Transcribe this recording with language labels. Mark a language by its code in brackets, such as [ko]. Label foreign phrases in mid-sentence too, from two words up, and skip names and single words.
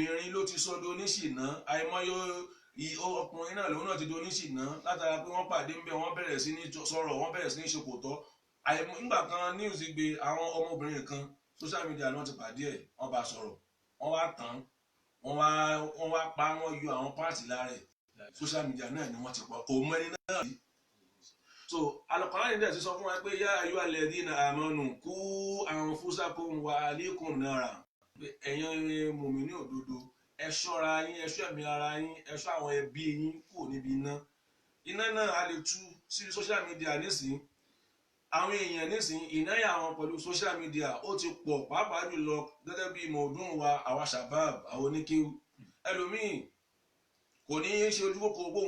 [yo] ló ti sọdọ oníṣìná àìmọye ọkùnrin náà lòun náà ti di oníṣìná látara pé wọ́n pàdé ńbẹ̀ wọ́n bẹ̀rẹ̀ sí ní sọ̀rọ̀ wọ́n bẹ̀rẹ̀ sí ní ṣe kò tọ́ nígbà kan news gbé àwọn ọmọbìnrin kan [en] social media [yo] ni wọ́n ti pàdé ẹ̀ wọ́n bá sọ̀rọ̀ wọ́n wá tán wọ́n wá pa wọ́n yọ àwọn páàtì lára ẹ̀ [en] social media [yo] náà ni wọ́n ti pọ̀ kò mọ ẹni náà rí. So Al-Qur'ani dẹ̀ ti sọ fún wa pé [ar] يا أيها الذين آمنوا قوا أنفسكم وأهليكم نارا [yo] ẹ̀yin mùmínì òdodo ẹ ṣọ́ra yín ẹ ṣọ́ ẹ̀mí ara yín ẹ ṣọ́ àwọn ẹbí yín kúrò níbi iná náà a lè tú sí social media nísìnyí àwọn èèyàn nísìnyí ìnáyà wọn pẹ̀lú [en] social media [yo] ó ti pọ̀ pàápàá jùlọ gẹ́gẹ́ bí mọ̀ọ́dún wa àwa shabab àwọn oníkéwù ẹlòmíì kò ní í ṣe ojú kòkòrò pé